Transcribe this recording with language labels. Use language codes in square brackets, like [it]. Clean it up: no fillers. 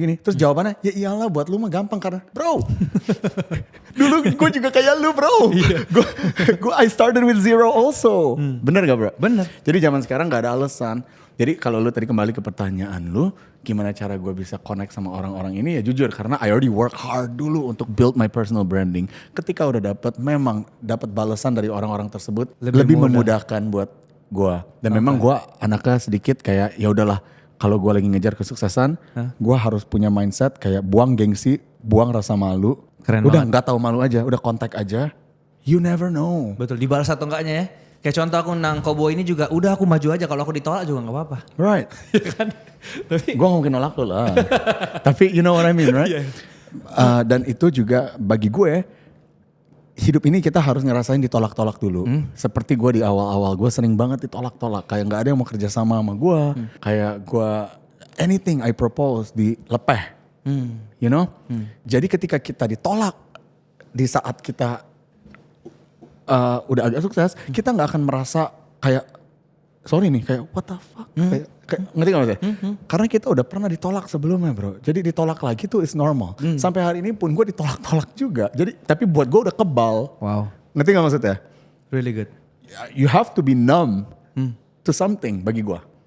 [id] Terus jawabannya, ya iyalah buat lu mah gampang karena bro dulu gue juga kayak lu bro. [en] Gue I started with zero also. [id] Bener gak bro? Bener. Jadi zaman sekarang gak ada alasan. Jadi kalau lu tadi kembali ke pertanyaan lu, gimana cara gue bisa connect sama orang-orang ini, ya jujur karena [en] I already work hard [id] dulu untuk [en] build my personal branding. [id] Ketika udah dapat balasan dari orang-orang tersebut, lebih memudahkan buat gue. Dan memang gue anaknya sedikit kayak ya udahlah, kalau gue lagi ngejar kesuksesan, gue harus punya mindset kayak buang gengsi, buang rasa malu. Keren udah banget. nggak tahu malu aja, udah kontak aja. [en] You never know. [id] Betul, dibalas atau enggaknya ya. Kayak contoh aku nang Koboi ini juga, udah aku maju aja, kalau aku ditolak juga gak apa-apa. [en] Right. [id] Ya kan? Tapi gue gak mungkin nolak lo lah. Tapi [en] you know what I mean, right? [id] Dan itu juga bagi gue, hidup ini kita harus ngerasain ditolak-tolak dulu. Seperti gue di awal-awal, gue sering banget ditolak-tolak. Kayak gak ada yang mau kerja sama gue. Kayak gue, [en] anything I propose [id] dilepeh. [en] You know? [id] Jadi ketika kita ditolak, di saat kita udah agak sukses, kita gak akan merasa kayak, sorry nih, kayak [en] what the fuck? [id] Kayak ngerti gak maksudnya? Karena kita udah pernah ditolak sebelumnya bro. Jadi ditolak lagi tuh [en] is normal. [id] Sampai hari ini pun gue ditolak-tolak juga. Jadi tapi buat gue udah kebal. Wow. Ngerti gak maksudnya? [en] Really good. You have to be numb to something [id] bagi gue.